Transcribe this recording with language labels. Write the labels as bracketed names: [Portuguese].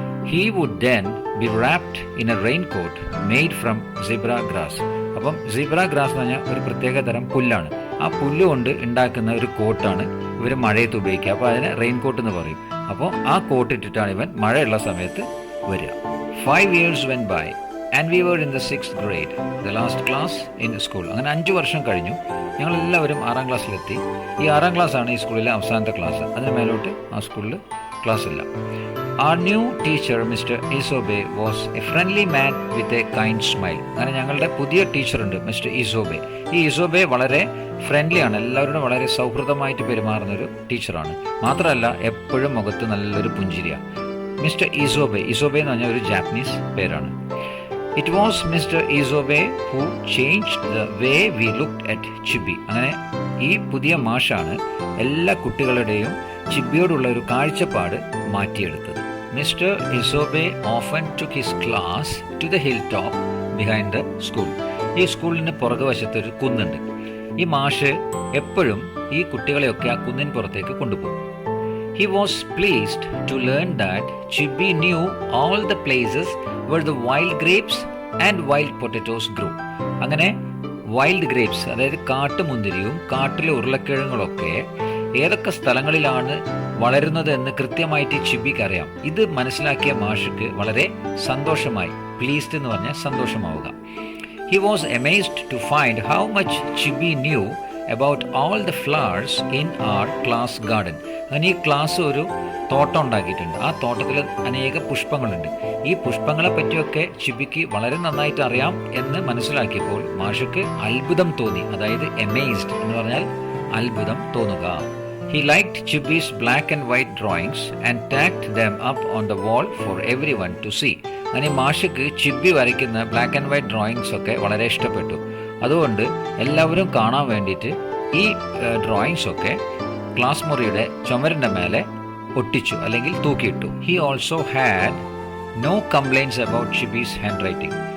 [English] He would then be wrapped in a rain coat made from zebra grass. [Malayalam] അപ്പം zebra grass എന്ന് പറഞ്ഞാൽ ഒരു പ്രത്യേക തരം പുല്ലാണ്. ആ പുല്ല് കൊണ്ട് ഉണ്ടാക്കുന്ന ഒരു കോട്ടാണ് ഇവർ മഴയത്ത് ഉപയോഗിക്കുക. അപ്പോൾ അതിനെ റെയിൻ കോട്ട് എന്ന് പറയും. അപ്പോൾ ആ കോട്ട് ഇട്ടിട്ടാണ് ഇവൻ മഴയുള്ള സമയത്ത് വരിക. [English] 5 years went by and we were in the 6th grade, the last class in school. [Malayalam] അങ്ങനെ 5 വർഷം കഴിഞ്ഞു. ഞങ്ങളെല്ലാവരും 6ാം ക്ലാസ്സിലെത്തി. ഈ 6ാം ക്ലാസ്സാണ് ഈ സ്കൂളിലെ അവസാനത്തെ ക്ലാസ്. അതിന് മേലോട്ട് ആ സ്കൂളിൽ ക്ലാസ് ഇല്ല. [English] Our new teacher, Mr. Isobe, was a friendly man with a kind smile. [Malayalam] അങ്ങനെ ഞങ്ങളുടെ പുതിയ ടീച്ചറുണ്ട്, മിസ്റ്റർ ഇസോബെ. ഈ ഇസോബെ വളരെ ഫ്രണ്ട്ലി ആണ്, എല്ലാവരോടും വളരെ സൗഹൃദമായിട്ട് പെരുമാറുന്ന ഒരു ടീച്ചറാണ്. മാത്രമല്ല എപ്പോഴും മുഖത്ത് നല്ലൊരു പുഞ്ചിരിയാണ്. മിസ്റ്റർ ഇസോബെ, ഇസോബെ എന്ന് പറഞ്ഞാൽ ഒരു ജാപ്പനീസ് പേരാണ്. [English] It was mister Isobe who changed the way we looked at Chibi. [Malayalam] അങ്ങനെ ഈ പുതിയ മാഷാണ് എല്ലാ കുട്ടികളുടെയും ചിബിയോടുള്ള ഒരു കാഴ്ചപ്പാട് മാറ്റിയെടുത്തത്. [English] Mister Isobe often took his class to the hill top behind the school. [Malayalam] ഈ സ്കൂളിന് പുറകുവശത്ത് ഒരു കുന്നുണ്ട്. ഈ മാഷ് എപ്പോഴും ഈ കുട്ടികളെയൊക്കെ ആ കുന്നിൻ പുറത്തേക്ക് കൊണ്ടുപോകും. [English] He was pleased to learn that Chibi knew all the places where the wild grapes and wild potatoes grew. [Malayalam] അങ്ങനെ വൈൽഡ് ഗ്രേപ്സ്, അതായത് കാട്ടുമുന്തിരിയും കാട്ടിലെ ഉരുളക്കിഴങ്ങുകളൊക്കെ ഏതൊക്കെ സ്ഥലങ്ങളിലാണ് വളരുന്നത് എന്ന് കൃത്യമായിട്ട് ചിബിക്ക് അറിയാം. ഇത് മനസ്സിലാക്കിയ മാഷുക്ക് വളരെ സന്തോഷമായി. പ്ലീസ്ഡ് എന്ന് പറഞ്ഞാൽ സന്തോഷമാവുക. [English] He was amazed to find how much Chibi knew about all the flowers in our class garden. [Malayalam] അങ്ങനെ ഈ ക്ലാസ് ഒരു തോട്ടം ഉണ്ടാക്കിയിട്ടുണ്ട്. ആ തോട്ടത്തിൽ അനേക പുഷ്പങ്ങളുണ്ട്. ഈ പുഷ്പങ്ങളെ പറ്റിയൊക്കെ ചിബിക്ക് വളരെ നന്നായിട്ട് അറിയാം എന്ന് മനസ്സിലാക്കിയപ്പോൾ മാഷുക്ക് അത്ഭുതം തോന്നി. അതായത് amazed എന്ന് പറഞ്ഞാൽ അത്ഭുതം തോന്നുക. [English] He liked Chibi's black and white drawings and tacked them up on the wall for everyone to see. [Malayalam] അങ്ങനെ മാഷുക്ക് ചിബി വരയ്ക്കുന്ന ബ്ലാക്ക് ആൻഡ് വൈറ്റ് ഡ്രോയിങ്സ് ഒക്കെ വളരെ ഇഷ്ടപ്പെട്ടു. അതുകൊണ്ട് എല്ലാവരും കാണാൻ വേണ്ടിയിട്ട് ഈ ഡ്രോയിങ്സ് ഒക്കെ ക്ലാസ് മുറിയുടെ ചുമരിൻ്റെ മേലെ ഒട്ടിച്ചു, അല്ലെങ്കിൽ തൂക്കിയിട്ടു. [English] He also had no complaints about Chibi's hand writing.